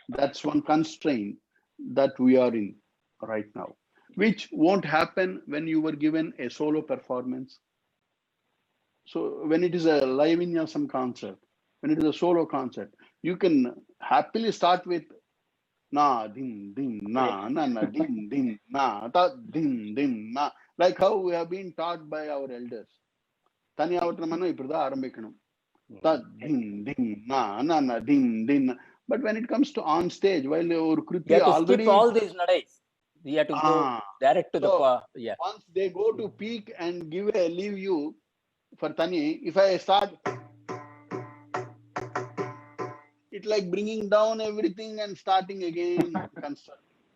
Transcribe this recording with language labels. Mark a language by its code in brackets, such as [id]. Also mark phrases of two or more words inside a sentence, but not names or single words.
[en] That's one constraint that we are in right now, which won't happen when you were given a solo performance. So when it is a live vinyasam concert, when it is a solo concert, you can happily start with na din din na na na din din na ta din din na, like how we have been taught by our elders. [ta] தனியாவட்டமான இப்படிதான் ஆரம்பிக்கணும். Ta din din na na na din din. [en] But when it comes to on stage, while ஒரு You [ta] கிருத்தி [en] have to already skip all these nadays. You have to go direct to so the once they go to peak and leave you for Tani, if I start, it like bringing down everything and starting again constructing.